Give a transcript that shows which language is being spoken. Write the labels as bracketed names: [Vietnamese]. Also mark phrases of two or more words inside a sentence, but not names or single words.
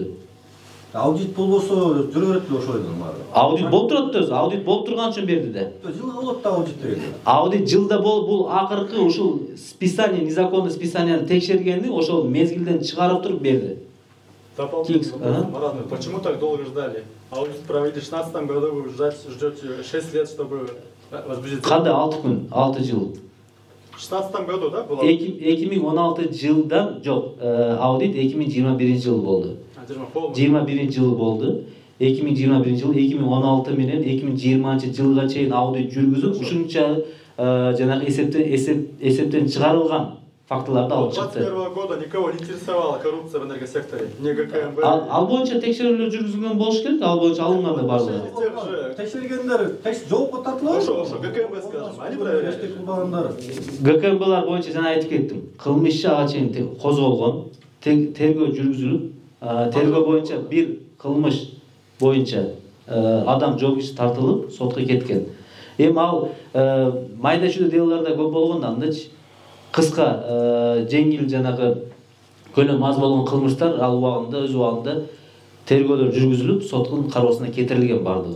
[Kyrgyz] Аудит болбосо жүрө берет эле ошойдон баары. Аудит болуп турат өзү, аудит болуп турган үчүн берди да. Жылга болот да аудит деген. Аудит жылда бул акыркы ушул списание, незаконный списанияны текшергенди, ошол мезгилден чыгарып туруп берди. [Russian] Марат, почему так долго ждали? Аудит провели в 2016 году, вы ждете 6 лет, чтобы возбудить... [Kyrgyz] Кандай 6 күн, 6 жыл. [Russian] В 2016 году, да, было? [Kyrgyz] 2016 жылдан жок, аудит 2021 жыл болду. 21 жыл болду. 2021 жыл 2016 менен 2020 жылга чейин аудит жүргүзүп, ушунча жанагы эсептен чыгарылган фактыларды алып чыкты. [Russian] 2021 года никого не интересовала коррупция в энергосекторе, не ГКМБ. [Kyrgyz] Ал боюнча текшерүүлөр жүргүзүлгөн болуш керек, ал боюнча алынган да барлыгы. Текшергендер жоопко тартылат. [Russian] Ошо, ГКМБ скажем, они проверяют. [Kyrgyz] ГКМБлар боюнча жана айтып кеттим. Кылмыш ага чейин козголгон, тергөө жүргүзүлүп, тергөө боюнча бир кылмыш боюнча адам жоопкерчиликке тартылып, сотко кеткен. Эми ал майда чүйдө делаларда көп болгон, андачы кыска жеңил жанагы көлөм аз болгон кылмыштар ал убагында өз убагында тергөөлөр жүргүзүлүп, соттун кароосуна кетирилген бардыгы.